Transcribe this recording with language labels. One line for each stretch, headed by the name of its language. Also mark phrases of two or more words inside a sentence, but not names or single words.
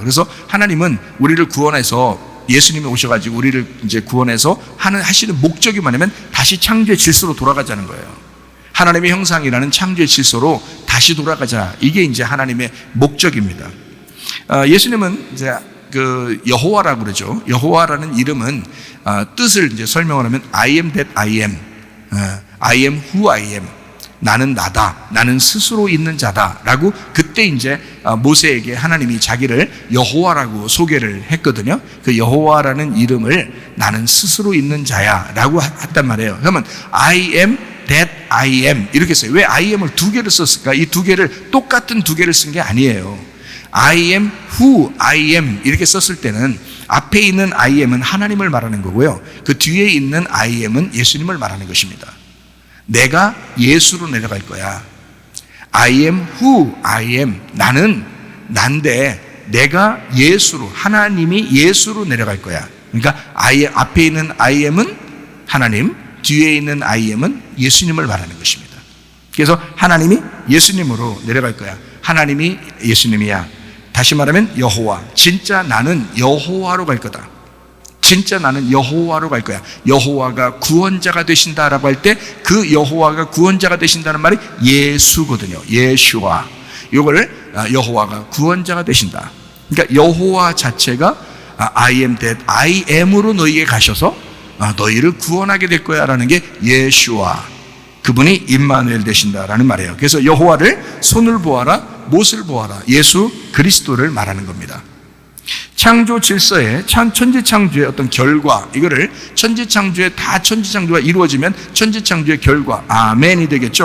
Korean: 그래서 하나님은 우리를 구원해서 예수님이 오셔가지고 우리를 이제 구원해서 하시는 목적이 뭐냐면 다시 창조의 질서로 돌아가자는 거예요. 하나님의 형상이라는 창조의 질서로 다시 돌아가자. 이게 이제 하나님의 목적입니다. 예수님은 이제 그 여호와라고 그러죠. 여호와라는 이름은 뜻을 이제 설명을 하면
English: I am that I am, I am who I am.
Korean: 나는 나다. 나는 스스로 있는 자다라고 그때 이제 모세에게 하나님이 자기를 여호와라고 소개를 했거든요. 그 여호와라는 이름을 나는 스스로 있는 자야라고 했단 말이에요. 그러면
English: I am that I am
Korean: 이렇게 써요. 왜
English: I am
Korean: 을 두 개를 썼을까? 이 두 개를 똑같은 두 개를 쓴 게 아니에요.
English: I am who I am
Korean: 이렇게 썼을 때는 앞에 있는
English: I am
Korean: 은 하나님을 말하는 거고요. 그 뒤에 있는
English: I am
Korean: 은 예수님을 말하는 것입니다. 내가 예수로 내려갈 거야.
English: I am who I am.
Korean: 나는 난데 내가 예수로, 하나님이 예수로 내려갈 거야. 그러니까 앞에 있는
English: I am
Korean: 은 하나님, 뒤에 있는
English: I am
Korean: 은 예수님을 말하는 것입니다. 그래서 하나님이 예수님으로 내려갈 거야. 하나님이 예수님이야. 다시 말하면 여호와. 진짜 나는 여호와로 갈 거다. 진짜 나는 여호와로 갈 거야. 여호와가 구원자가 되신다라고 할 때 그 여호와가 구원자가 되신다는 말이 예수거든요. 예슈와. 이걸 여호와가 구원자가 되신다. 그러니까 여호와 자체가
English: I am that I am
Korean: 으로 너희에게 가셔서 너희를 구원하게 될 거야 라는 게 예슈와. 그분이 임마누엘 되신다라는 말이에요. 그래서 여호와를 손을 보아라, 못을 보아라. 예수 그리스도를 말하는 겁니다. 창조 질서의 천지창조의 어떤 결과, 이거를 천지창조의 천지창조가 이루어지면 천지창조의 결과, 아멘이 되겠죠.